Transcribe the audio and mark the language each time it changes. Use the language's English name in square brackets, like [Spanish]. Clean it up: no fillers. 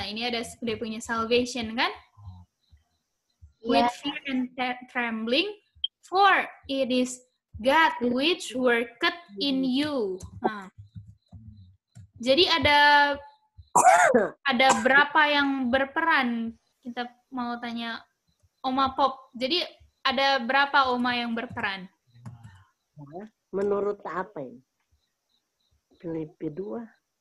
[Indonesian] Nah, ini ada dia punya [English] salvation [Indonesian] kan? [English] With fear and trembling, for it is God which worketh in you. [Indonesian] Nah, jadi ada berapa yang berperan? Kita mau tanya Oma Pop. Jadi ada berapa Oma yang berperan? Menurut apa ini? Filipi 2.